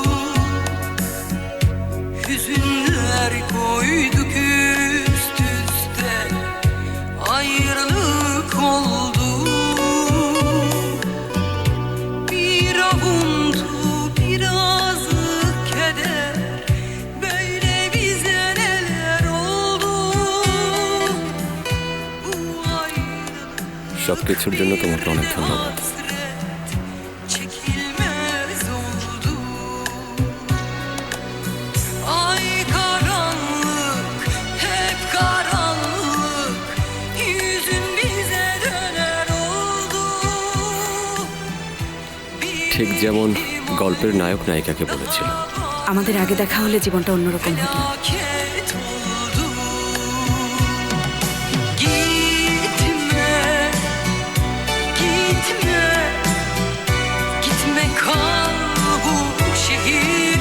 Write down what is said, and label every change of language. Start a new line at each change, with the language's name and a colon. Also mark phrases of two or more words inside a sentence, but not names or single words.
Turkish: Hüzünler koyduk üst üste, ayrılık oldu. Bir avuntu, birazı keder, böyle bize neler oldu.
Bangla: সব কিছুর জন্য তোমাকে অনেক ধন্যবাদ।
Turkish: Çekilmez oldu. Ay karanlık, hep karanlık, yüzün bize döner oldu.
Bangla: ঠিক যেমন গল্পের নায়ক নায়িকাকে বলেছিল, আমাদের আগে দেখা হলে জীবনটা অন্যরকম হতো।
Turkish: Felaket oldu. Gitme, gitme, gitme kal bu şehirde.